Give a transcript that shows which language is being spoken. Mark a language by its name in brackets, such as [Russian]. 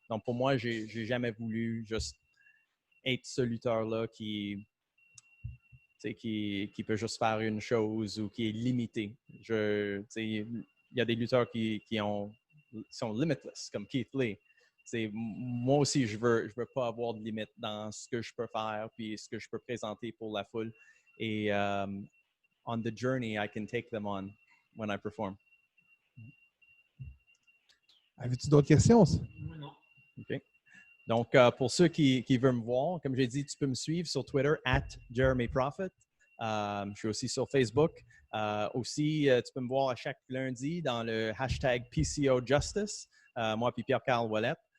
[French] Donc, pour moi, j'ai jamais voulu juste être ce lutteur-là qui peut juste faire une chose ou qui est limité. Il y a des lutteurs qui sont limitless, comme Keith Lee. Moi aussi, je veux pas avoir de limite dans ce que je peux faire puis ce que je peux présenter pour la foule. [English] Et on the journey, I can take them on when I perform. [French] Avais-tu d'autres questions? Moi, non. OK. Donc, pour ceux qui veulent me voir, comme j'ai dit, tu peux me suivre sur Twitter, @JeremyProfit. Je suis aussi sur Facebook. Aussi, tu peux me voir à chaque lundi dans le hashtag PCOJustice, moi puis Pierre-Carl Ouellette.